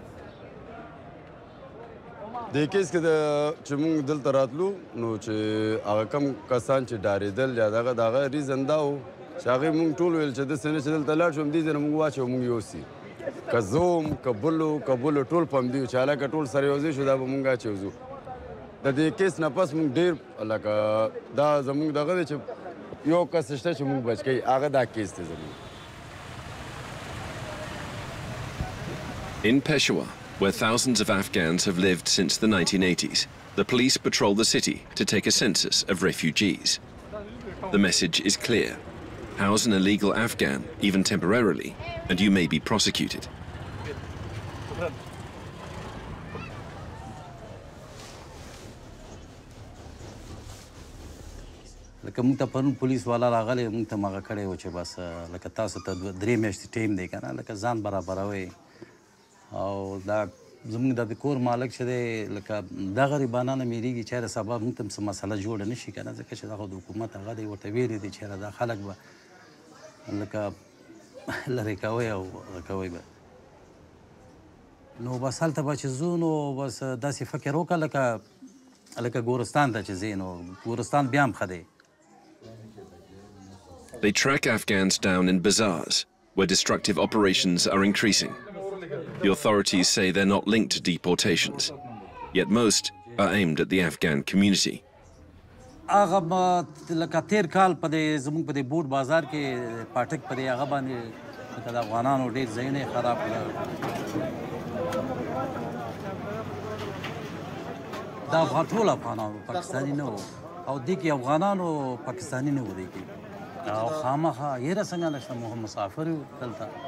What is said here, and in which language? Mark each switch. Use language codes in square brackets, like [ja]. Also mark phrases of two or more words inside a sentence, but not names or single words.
[ps] د کیس کې چې موږ دلته راتلو نو چې هغه کم کسان چې ډارېدل یا دغه ریزن دا و چې هغې موږ ټول ویل چې داسې نه چې دلته لاړ شو همدې ځای نه موږ واچو موږ یوسي که زوم که بلو ټول په همدې و چې هلکه ټول سره یو ځای شو دا به موږ اچوځو د دې کیس نه پس موږ ډېر لکه دا زموږ دغه دی چې یو کس شته چې موږ بچ کوي هغه دا کیس دی زموږ [en] In Peshawar, where thousands of Afghans have lived since the 1980s, the police patrol the city to take a census of refugees. The message is clear. House an illegal Afghan, even temporarily, and you may be prosecuted. [ps] لکه موږ ته پرون پولیس والا راغلی موږ ته مغه کړی و چې بس لکه تاسو ته 3 میاشتې ټیم دی که نه لکه ځان برابروئ او دا زموږ د کور مالک چې دی لکه دا غریبانه نه میریږي چېرې سبا موږ ته څه مسله جوړه نه شي که نه ځکه چې دغه د حکومت هغه دی ورته ویلي دی چېرې دا خلک به لکه لرې کوئ او هغه کوئ به نو بس هلته به چې ځو نو بس داسې فکر وکړه لکه ګورستان ته چې ځې نو ګورستان بیا هم ښه دی [en] They track Afghans down in bazaars, where destructive operations are increasing. The authorities say they're not linked to deportations, yet most are aimed at the Afghan community. [ps] هغه لکه تیر کال په دې زموږ په دې بوټ بازار کې پاټک په دې هغه باندې لکه د افغانانو ډېر ځایونه یې خراب کړل دا ټول افغانانو پاکستاني نه وو او دې کې افغانانو پاکستاني نه وو دې کې او خامخا یره څنګه نشته موږ مسافر یو دلته